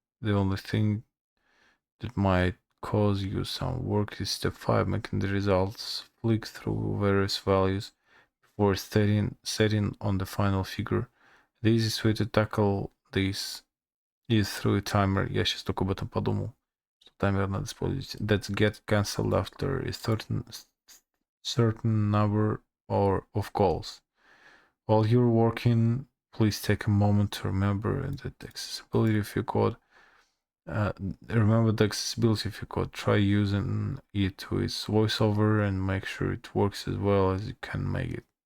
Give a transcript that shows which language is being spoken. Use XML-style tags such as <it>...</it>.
<en>The only thing that might cause you some work is step 5, making the results flick through various values before setting on the final figure. The easiest way to tackle this is through a timer.</en> <ru>Я сейчас только об этом подумал. Таймер надо использовать.</ru> <en>That's get cancelled after a certain number of calls. While you're working, please take a moment to remember that accessibility of your code. Remember the accessibility of your code. Try using it with voiceover and make sure it works as well as you can make it.</en>